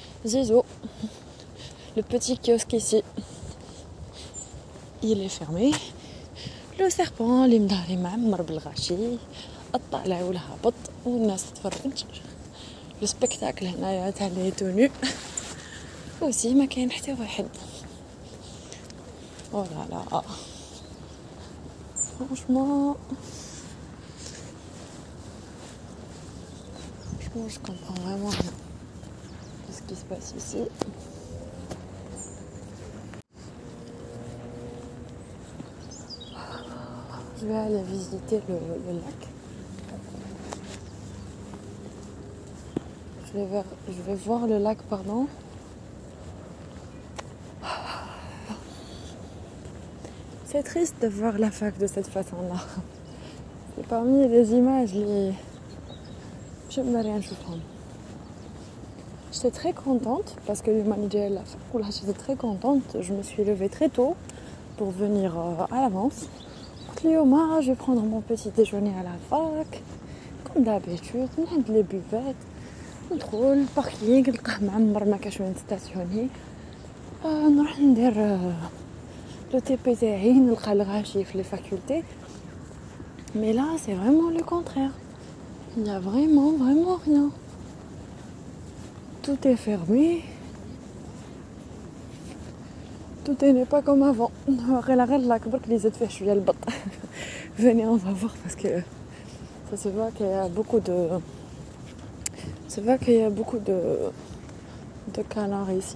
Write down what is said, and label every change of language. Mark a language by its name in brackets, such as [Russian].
[French] Zizo, le petit kiosque ici, il est fermé. Le serpent [Arabic] اللي مداري معمر بالغاشي, الطالع والهابط والناس تتفرج. [French] Le spectacle [Arabic] هنايا تاع لي تونو aussi ما كاين حتى واحد. [French] Oh là là. Franchement, je comprends vraiment rien de ce qui se passe ici. Je vais aller visiter le lac. Je vais voir le lac, pardon. C'est triste de voir la fac de cette façon-là. C'est parmi les images je me rien choufant. J'étais très contente parce que le manager la fac, j'étais très contente. Je me suis levée très tôt pour venir à l'avance. Je vais prendre mon petit déjeuner à la fac. Comme d'habitude, on a les buvettes. [Arabic] ندخل الباركينغ نلقاه معمر ما كاش وين ستاسيوني. نروح ندير لو تي بي تاعي, نلقى الغاشي في لي فاكولتي. [French] Mais là, c'est vraiment le contraire. Il n'y a vraiment rien. Tout est fermé. Tout n'est pas comme avant. Venez, on va voir parce que ça se voit qu'il y a beaucoup de canards ici.